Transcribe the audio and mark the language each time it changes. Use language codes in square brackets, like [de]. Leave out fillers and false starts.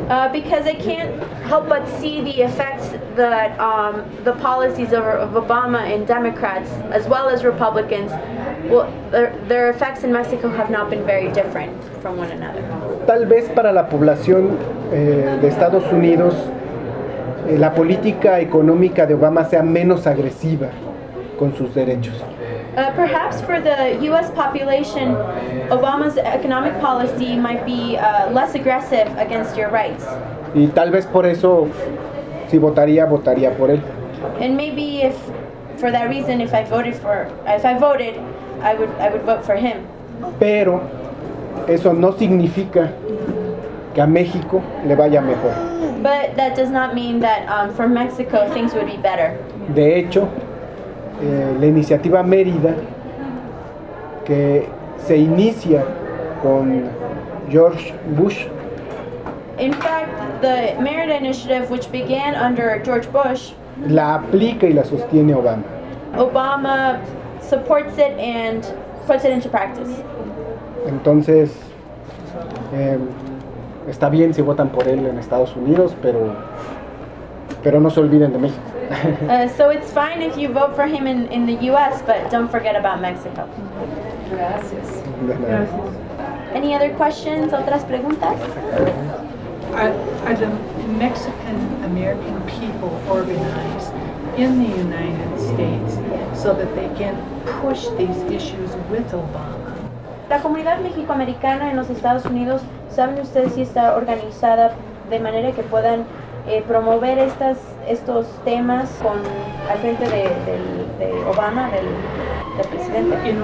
[en] Because I can't help but see the effects that the policies of Obama and Democrats, as well as Republicans, well, their effects in Mexico have not been very different from one another. [es] Tal vez para la población de Estados Unidos, la política económica de Obama sea menos agresiva con sus derechos. [en] Perhaps for the U.S. population, Obama's economic policy might be less aggressive against your rights. [es] Y tal vez por eso, si votaría, votaría por él. [en] And maybe if, for that reason, if I voted, I would vote for him. [es] Pero eso no significa que a México le vaya mejor. [en] But that does not mean that for Mexico things would be better. [es] De hecho, la iniciativa Mérida, que se inicia con George Bush. [en] In fact, the Mérida initiative, which began under George Bush, [es] la aplica y la sostiene Obama. [en] Obama supports it and puts it into practice. [es] Entonces, está bien si votan por él en Estados Unidos, pero no se olviden de México. [en] So it's fine if you vote for him in the U.S., but don't forget about Mexico. [es] Gracias. Gracias. [en] Any other questions? [es] ¿Otras preguntas? [en] Are the Mexican-American people organized in the United States so that they can push these issues with Obama? [es] ¿La comunidad mexico-americana en los Estados Unidos, saben ustedes si está organizada de manera que puedan promover estos temas con al frente de Obama, del presidente?